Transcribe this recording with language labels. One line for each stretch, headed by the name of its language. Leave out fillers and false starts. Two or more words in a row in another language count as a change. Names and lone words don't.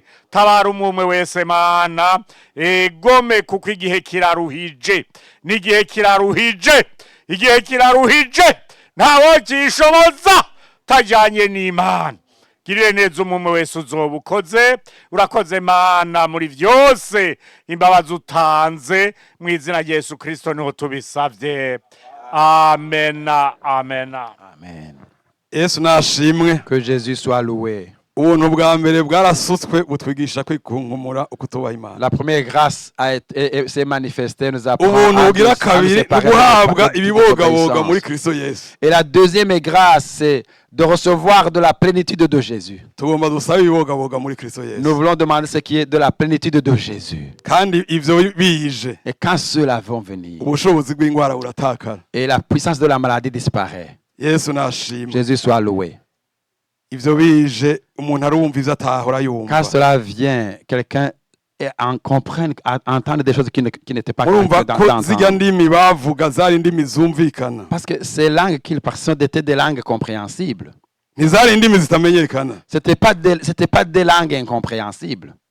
Rundi: Tabara umwe wese Mana, egome kuko igihe kiraruhije, n'igihe kiraruhije, igihe kiraruhije, ntawo kishoboza tajanye n'Imana. Girire neza umwe wese uzobukoze. Urakoze Mana muri vyose, imbabazi utanze mu izina rya Yesu Kristo niho tubisavye. Amen. Amen. Amen. Yesu nashimwe.
French: Que Jésus soit loué.
Rundi: Ubuntu bwa mbere bwarasutswe butwigisha kwikunkumura ukutubaha Imana.
French: La première grâce s'est manifestée, nous apprend
Rundi: ubuntu bugira kabiri uguhabwa ibibogaboga muri Kristo Yesu.
French: Et la deuxième grâce, c'est de recevoir de la plénitude de Jésus.
Rundi: Tugomba dusaba ibibogaboga muri Kristo Yesu.
French: Nous voulons demander ce qui est de la plénitude de Jésus.
Rundi: Kandi ivyo bije.
French: Et quand cela va venir,
Rundi: ubushobozi bw'ingwara buratakara.
French: Et la puissance de la maladie disparaît.
Rundi: Yesu nashimwe.
French: Jésus soit loué.
Rundi: Ivyo bije umuntu arumva ivyo atahora yumva.
French: Quand cela vient, quelqu'un comprenne, entendre des choses qui n'étaient pas d'entendre. Parce que ces langues qu'ils parlent étaient des langues compréhensibles. C'était pas des langues incompréhensibles.